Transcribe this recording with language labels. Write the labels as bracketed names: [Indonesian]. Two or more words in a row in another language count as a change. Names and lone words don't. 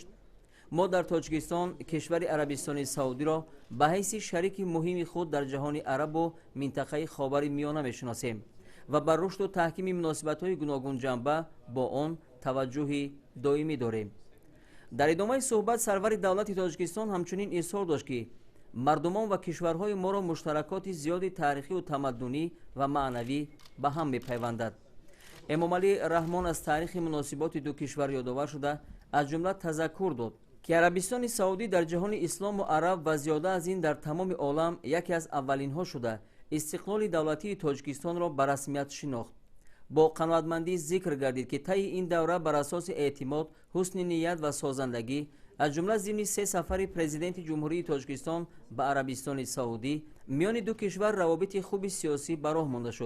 [Persian] ما در تاجیکستان کشور عربستان سعودی را به حیث شریک مهم خود در جهان عرب و منطقه خاور میانه میشناسیم و بر رشد و تحکیم مناسبت‌های گوناگون جنبه با آن توجه دائمی داریم. در ادامه صحبت سرور دولت تاجیکستان همچنین اظهار داشت که مردمان و کشورهای ما را مشترکات زیاد تاریخی و تمدنی و معنوی به هم می‌پیوندد. امومالی رحمان از تاریخ مناسبات دو کشور یادآور شده [Tajik] аз ҷумла тазаккур дод ки арабистони саудӣ дар ҷаҳони ислому араб ва зиёда аз ин дар тамоми олам яке аз аввалинҳо шуда истиқлоли давлатии тоҷикистонро ба расмият шинохт. бо қаноатмандӣ зикр гардид ки таи ин давра бар асоси эътимод, ҳусни ният ва созандагӣ аз ҷумла зимни 3 сафари президенти ҷумҳурии Тоҷикистон ба Арабистони Саудӣ миёни ду кишвар равобити хуби сиёсӣ ба роҳ монда шуд.